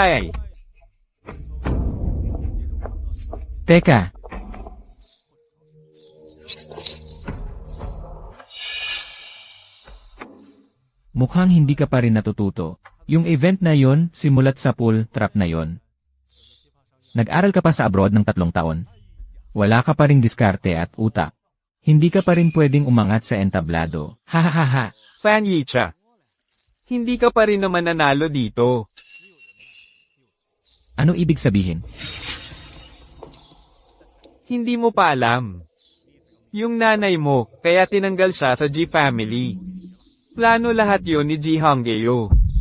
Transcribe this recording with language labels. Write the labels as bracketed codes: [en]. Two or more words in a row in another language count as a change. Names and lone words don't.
[tl] Teka, mukhang hindi ka pa rin natututo. Yung event na yon, simulat sa pool trap na yon. Nag-aral ka pa sa abroad ng 3 taon. Wala ka pa ring diskarte at utak. Hindi ka pa rin pwedeng umangat sa entablado. Ha. Fan Yicha. Hindi ka pa rin naman nanalo dito. Ano ibig sabihin? Hindi mo pa alam. Yung nanay mo, kaya tinanggal siya sa G family. Plano lahat yon ni Ji Hongyo.